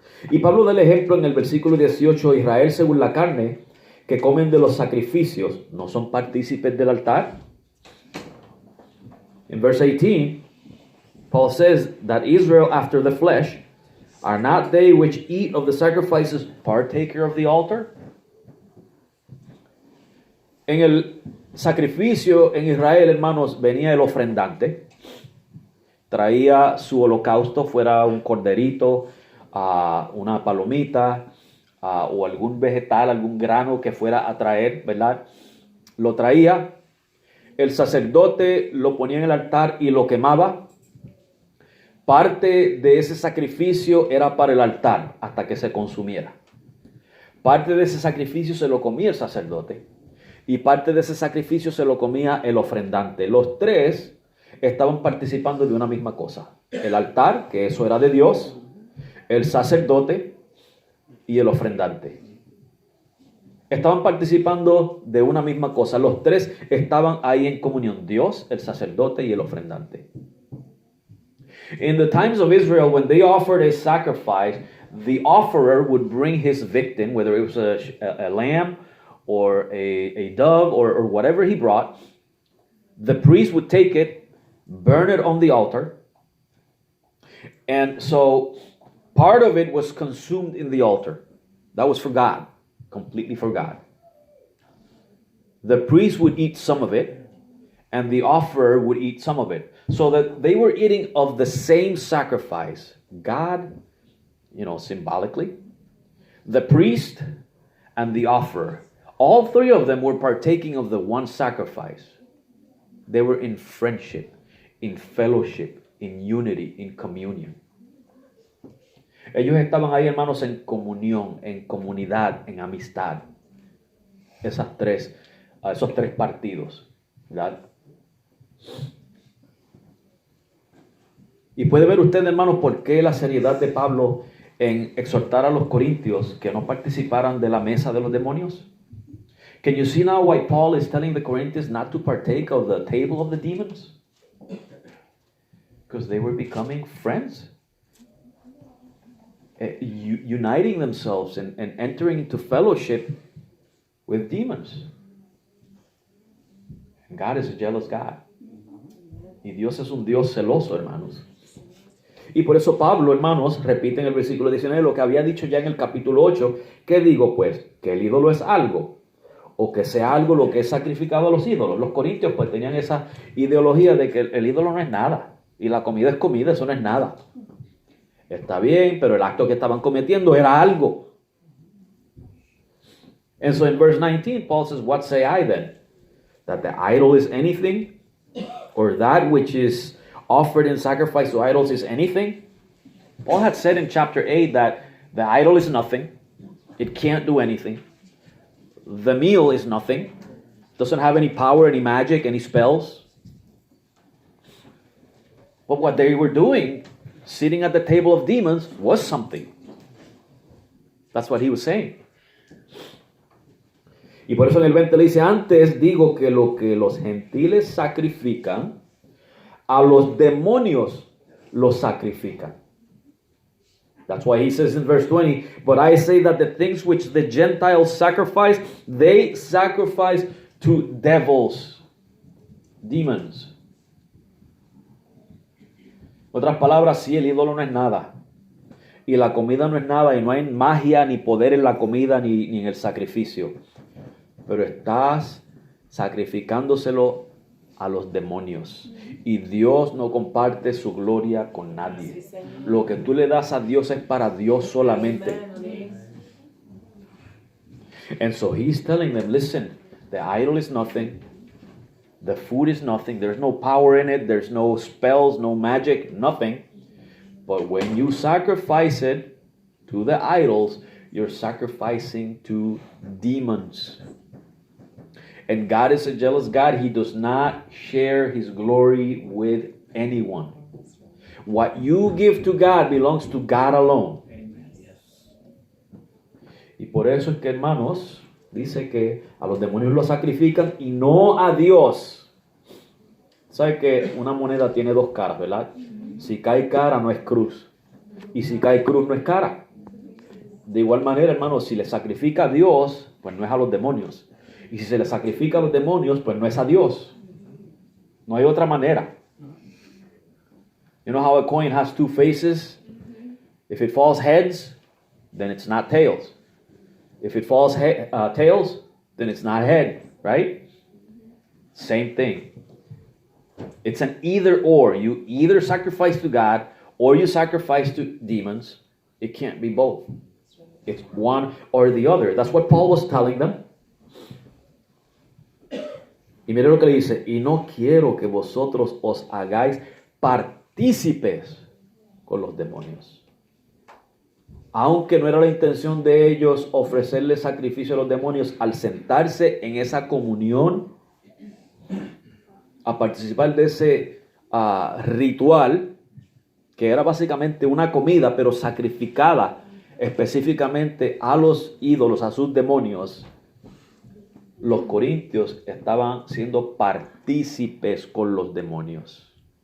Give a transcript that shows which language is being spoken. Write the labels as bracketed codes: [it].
[es] Y Pablo da el ejemplo en el versículo 18, Israel según la carne, que comen de los sacrificios, ¿no son partícipes del altar? [en] In verse 18, Paul says that Israel after the flesh, are not they which eat of the sacrifices partaker of the altar? [es] En el sacrificio en Israel, hermanos, venía el ofrendante, traía su holocausto, fuera un corderito, una palomita, o algún vegetal, algún grano que fuera a traer, ¿verdad? Lo traía, el sacerdote lo ponía en el altar y lo quemaba. Parte de ese sacrificio era para el altar hasta que se consumiera. Parte de ese sacrificio se lo comía el sacerdote y parte de ese sacrificio se lo comía el ofrendante. Los tres estaban participando de una misma cosa. El altar, que eso era de Dios, el sacerdote y el ofrendante. Estaban participando de una misma cosa. Los tres estaban ahí en comunión. Dios, el sacerdote y el ofrendante. [en] In the times of Israel, when they offered a sacrifice, the offerer would bring his victim, whether it was a lamb or a dove or whatever he brought. The priest would take it, burn it on the altar. And so part of it was consumed in the altar. That was for God, completely for God. The priest would eat some of it, and the offerer would eat some of it. So that they were eating of the same sacrifice. God, symbolically, the priest, and the offerer. All three of them were partaking of the one sacrifice. They were in friendship, in fellowship, in unity, in communion. [es] Ellos estaban ahí, hermanos, en comunión, en comunidad, en amistad. Esos tres partidos, ¿verdad? Y puede ver usted, hermanos, por qué la seriedad de Pablo en exhortar a los corintios que no participaran de la mesa de los demonios. [en] Can you see now why Paul is telling the Corinthians not to partake of the table of the demons? Because they were becoming friends, uniting themselves and entering into fellowship with demons. And God is a jealous God. [es] Y Dios es un Dios celoso, hermanos. Y por eso Pablo, hermanos, repite en el versículo 19 lo que había dicho ya en el capítulo 8. ¿Qué digo pues? ¿Que el ídolo es algo? ¿O que sea algo lo que es sacrificado a los ídolos? Los corintios pues tenían esa ideología de que el ídolo no es nada. Y la comida es comida, eso no es nada. Está bien, pero el acto que estaban cometiendo era algo. [en] And so in verse 19, Paul says, what say I then? That the idol is anything? Or that which is offered in sacrifice to idols is anything? Paul had said in chapter 8 that the idol is nothing. It can't do anything. The meal is nothing. Doesn't have any power, any magic, any spells. But what they were doing, sitting at the table of demons, was something. That's what he was saying. [es] Y por eso en el 20 le dice, antes digo que lo que los gentiles sacrifican, a los demonios los sacrifican. [en] That's why he says in verse 20, but I say that the things which the Gentiles sacrifice, they sacrifice to devils, demons. [es] Otras palabras, sí, el ídolo no es nada. Y la comida no es nada, y no hay magia ni poder en la comida ni en el sacrificio. Pero estás sacrificándoselo a los demonios. Y Dios no comparte su gloria con nadie. Lo que tú le das a Dios es para Dios solamente. [en] And so he's telling them, listen, the idol is nothing. The food is nothing. There's no power in it. There's no spells, no magic, nothing. But when you sacrifice it to the idols, you're sacrificing to demons. And God is a jealous God. He does not share his glory with anyone. What you give to God belongs to God alone. [es] Y por eso es que, hermanos, dice que a los demonios los sacrifican y no a Dios. ¿Sabe que una moneda tiene dos caras, verdad? Si cae cara no es cruz. Y si cae cruz no es cara. De igual manera, hermanos, si le sacrifica a Dios, pues no es a los demonios. Y si se le sacrifica a los demonios, pues no es a Dios. No hay otra manera. [en] You know how a coin has two faces? If it falls heads, then it's not tails. If it falls tails, then it's not head, right? Same thing. It's an either or. You either sacrifice to God or you sacrifice to demons. It can't be both. It's one or the other. That's what Paul was telling them. [es] Y mire lo que le dice, y no quiero que vosotros os hagáis partícipes con los demonios. Aunque no era la intención de ellos ofrecerle sacrificio a los demonios, al sentarse en esa comunión, a participar de ese ritual, que era básicamente una comida, pero sacrificada específicamente a los ídolos, a sus demonios, los corintios estaban siendo partícipes con los demonios.